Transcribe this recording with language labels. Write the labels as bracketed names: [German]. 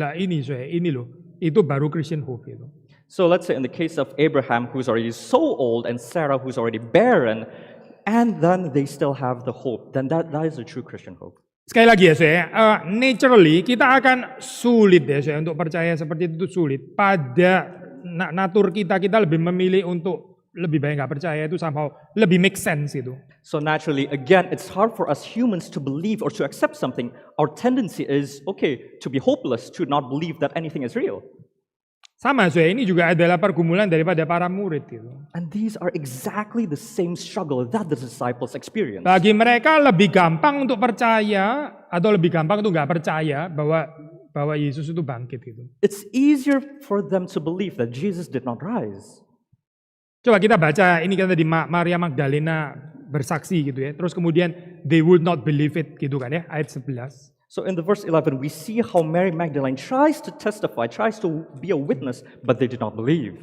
[Indonesian] Lah ini loh, itu baru Christian hope itu. [English] So let's say in the case of Abraham who's already so old and Sarah who's already barren, and then they still have the hope, then that is a true Christian hope. [Indonesian] Sekali lagi ya naturally kita akan sulit ya untuk percaya seperti itu sulit. Pada natur kita lebih memilih untuk lebih baik nggak percaya, itu somehow lebih make sense itu. [English] So naturally, again, it's hard for us humans to believe or to accept something. Our tendency is, to be hopeless, to not believe that anything is real. [Indonesian] Sama, ini juga adalah pergumulan daripada para murid gitu. [English] And these are exactly the same struggle that the disciples experienced. [Indonesian] Bagi mereka lebih gampang untuk percaya atau lebih gampang untuk nggak percaya bahwa Yesus itu bangkit gitu. [English] It's easier for them to believe that Jesus did not rise. [Indonesian] Coba kita baca ini kan tadi Maria Magdalena bersaksi gitu ya. Terus kemudian [English] they would not believe it [Indonesian] gitu kan ya, ayat 11. [English] So in the verse 11, we see how Mary Magdalene tries to testify, tries to be a witness, but they did not believe.